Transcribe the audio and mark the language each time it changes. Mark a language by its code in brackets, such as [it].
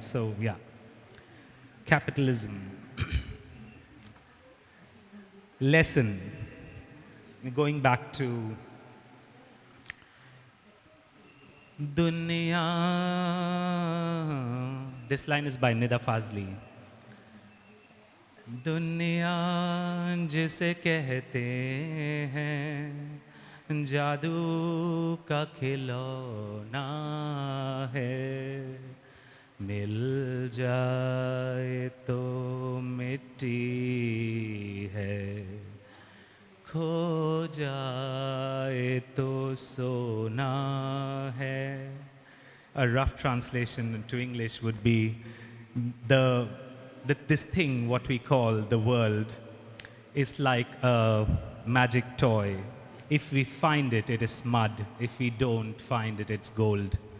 [en] So yeah, capitalism. Lesson. Going back to Dunya. This line is by Nida Fazli. [hi] दुनिया जिसे कहते हैं जादू का खिलौना है, मिल जाए तो मिट्टी है, खो जाए तो सोना है. [en] A rough translation into English would be this thing, what we call the world, is like a magic toy. If we find it, it is mud. If we don't find it, it's gold.